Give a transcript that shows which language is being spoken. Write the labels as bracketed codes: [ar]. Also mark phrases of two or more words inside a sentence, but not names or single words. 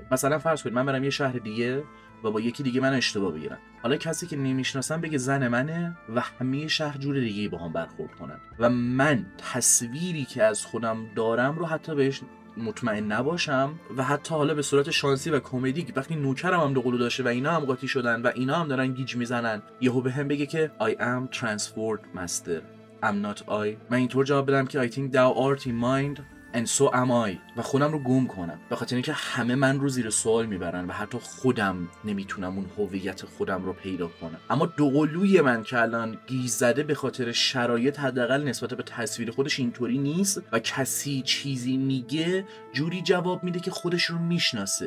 [fa] مثلا فرض کنید من برم یه شهر دیگه و با یکی دیگه من اشتباه بگیرم، حالا کسی که نمیشناسم بگه زن منه و همه شهر جور دیگه با هم برخورد کنن و من تصویری که از خودم دارم رو حتی بهش مطمئن نباشم و حتی حالا به صورت شانسی و کمدی وقتی نوکرم هم دوقلو داشته و اینا هم قاطی شدن و اینا هم دارن گیج میزنن، یهو بهم بگه که [en] I am transformed master I'm not I. [fa] من اینطور جواب بدم که [en] I think thou art in mind and so am I [fa] و خودم رو گم کنم، به خاطر اینکه همه من رو زیر سوال میبرن و حتی خودم نمیتونم اون هویت خودم رو پیدا کنم. اما دوقلوی من که الان گیج زده به خاطر شرایط حداقل نسبت به تصویر خودش اینطوری نیست و کسی چیزی میگه جوری جواب میده که خودش رو میشناسه.